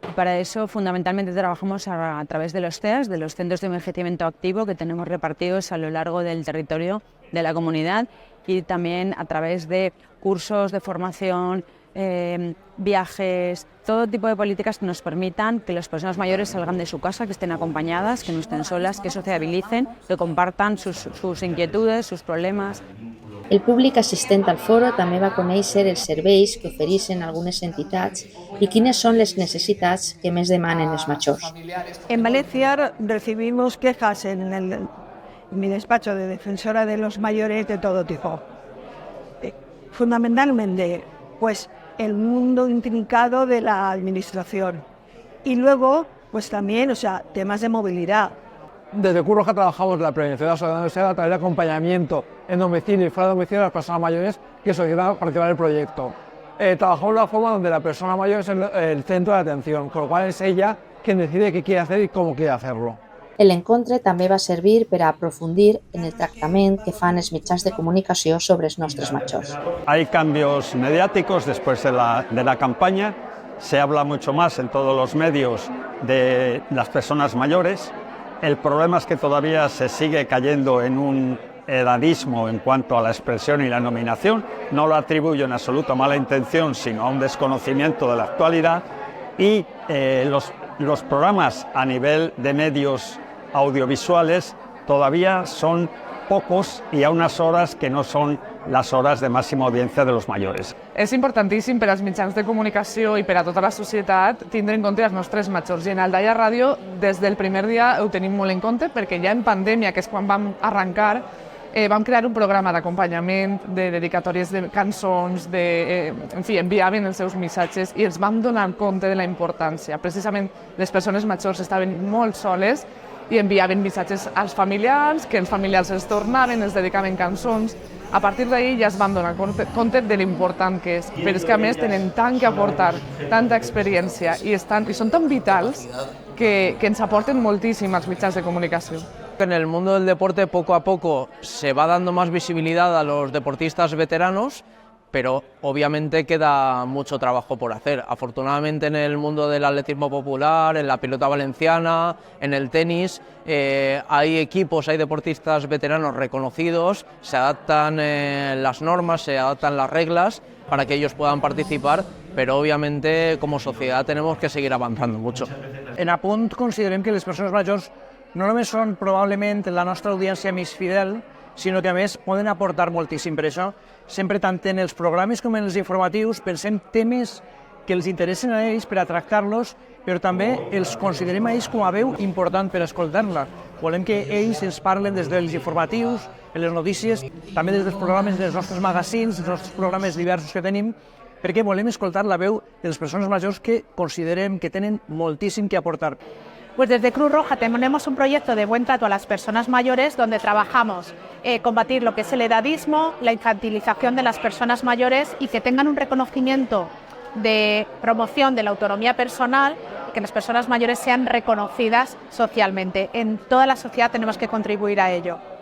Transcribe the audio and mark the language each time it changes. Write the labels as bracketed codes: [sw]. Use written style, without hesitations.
[es] Para eso fundamentalmente trabajamos a través de los CEAS, de los Centros de Envejecimiento Activo que tenemos repartidos a lo largo del territorio de la comunidad y también a través de cursos de formación, viajes, todo tipo de políticas que nos permitan que las personas mayores salgan de su casa, que estén acompañadas, que no estén solas, que sociabilicen, que compartan sus inquietudes, sus problemas. [ca] El públic assistent al foro també va conèixer els serveis que ofereixen algunes entitats i quines són les necessitats que més demanen els majors. [es] En Valencia recibimos quejas en mi despacho de defensora de los mayores de todo tipo. Fundamentalmente, pues el mundo intrincado de la administración. Y luego, pues también, temas de movilidad. Desde Cruz Roja trabajamos la prevención de la soledad no deseada a través de acompañamiento en domicilio y fuera de domicilio de las personas mayores que solicitan participar en el proyecto. Trabajamos de una forma donde la persona mayor es el centro de atención, con lo cual es ella quien decide qué quiere hacer y cómo quiere hacerlo. [ca] El encontre també va servir per a aprofundir en el tractament que fan els mitjans de comunicació sobre els nostres majors. [es] Hay cambios mediáticos después de la campaña, se habla mucho más en todos los medios de las personas mayores. El problema es que todavía se sigue cayendo en un edadismo en cuanto a la expresión y la nominación. No lo atribuyo en absoluto a mala intención, sino a un desconocimiento de la actualidad. Y los programas a nivel de medios audiovisuales todavía son pocos y a unas horas que no son [ca] les hores de màxima audiència [es] de los mayores. [ca] És importantíssim per als mitjans de comunicació i per a tota la societat tindre en compte els nostres majors. I en Aldaia Ràdio, des del primer dia ho tenim molt en compte perquè ja en pandèmia, que és quan vam arrencar, vam crear un programa d'acompanyament, de dedicatòries de cançons, en fi, enviaven els seus missatges i ens vam donar compte de la importància. Precisament les persones majors estaven molt soles i enviaven missatges als familiars, que els familiars els tornaven, els dedicaven cançons. A partir d'ahir ja es van donar compte de l'important que és, però és que a més tenen tant que aportar, tanta experiència i són tan vitals que ens aporten moltíssim als mitjans de comunicació. [es] En el mundo del deporte poco a poco se va dando más visibilidad a los deportistas veteranos, pero obviamente queda mucho trabajo por hacer. Afortunadamente en el mundo del atletismo popular, en la pelota valenciana, en el tenis, hay equipos, hay deportistas veteranos reconocidos, se adaptan las normas, se adaptan las reglas para que ellos puedan participar, però obviamente como sociedad tenemos que seguir avançant mucho. [ca] En Apunt considerem que les persones majors no només són probablement la nostra audiència més fidel, sinó que a més poden aportar moltíssim. Per això, sempre tant en els programes com en els informatius pensem temes que els interessen a ells per a tractar-los, però també els considerem a ells com a veu important per a escoltar-la. Volem que ells ens parlen des dels informatius, en les notícies, també des dels programes dels nostres magazins, dels nostres programes diversos que tenim, perquè volem escoltar la veu de les persones majors que considerem que tenen moltíssim que aportar. [es] Pues desde Cruz Roja tenemos un proyecto de buen trato a las personas mayores donde trabajamos combatir lo que es el edadismo, la infantilización de las personas mayores y que tengan un reconocimiento de promoción de la autonomía personal que las personas mayores sean reconocidas socialmente. En toda la sociedad tenemos que contribuir a ello.